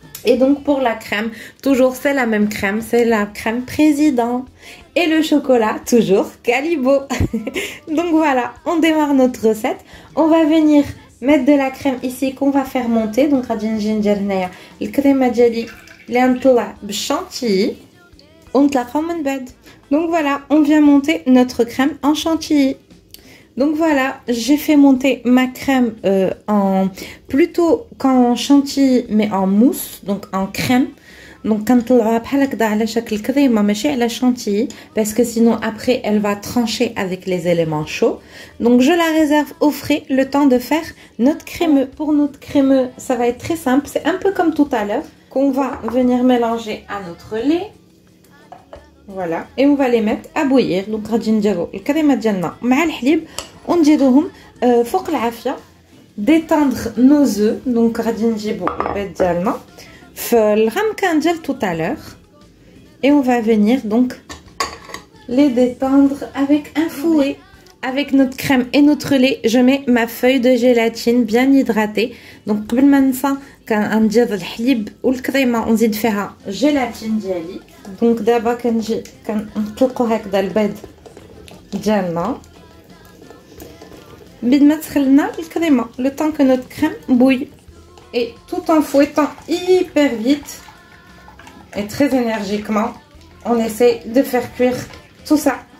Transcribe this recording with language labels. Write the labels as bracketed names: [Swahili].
[French] Et donc pour la crème, toujours c'est la même crème, c'est la crème président. Et le chocolat, toujours Calibo. Donc voilà, on démarre notre recette. On va venir mettre de la crème ici qu'on va faire monter. [Arabic] Donc غادي نجي ندير هنايا الكريمه ديالي اللي نطلع بالشانتيي ونطلقها من بعد. [French] Donc voilà, on vient monter notre crème en chantilly. Donc voilà, j'ai fait monter ma crème plutôt qu'en chantilly mais en mousse, donc en crème. Donc [Arabic] كنطلعوها بحال هكذا على شكل كريمه ماشي على [French] chantilly parce que sinon après elle va trancher avec les éléments chauds. Donc je la réserve au frais le temps de faire notre crémeux. Pour notre crémeux, ça va être très simple, c'est un peu comme tout à l'heure qu'on va venir mélanger à notre lait. Voilà, et on va les mettre à bouillir. [Arabic] Donc غادي نديرو الكريمه ديالنا مع الحليب ونديروهم فوق العافيه. [French] détendre nos œufs. Donc [Arabic] غادي نجيبو البيض ديالنا في الغمكان ديال [French] tout à l'heure et on va venir donc les détendre avec un fouet. Avec notre crème et notre lait, je mets ma feuille de gélatine bien hydratée. [Arabic] Donc قبل ما ننسى كندير الحليب والكريمه ونزيد فيها جيلاتين ديالي. دونك دابا كنجي كنطلقوا هكذا البيض ديالنا بيد ما تخلنا الكريمه [French] le temps que notre crème bouille, et tout en fouettant hyper vite et très énergiquement on essaie de faire cuire tout ça.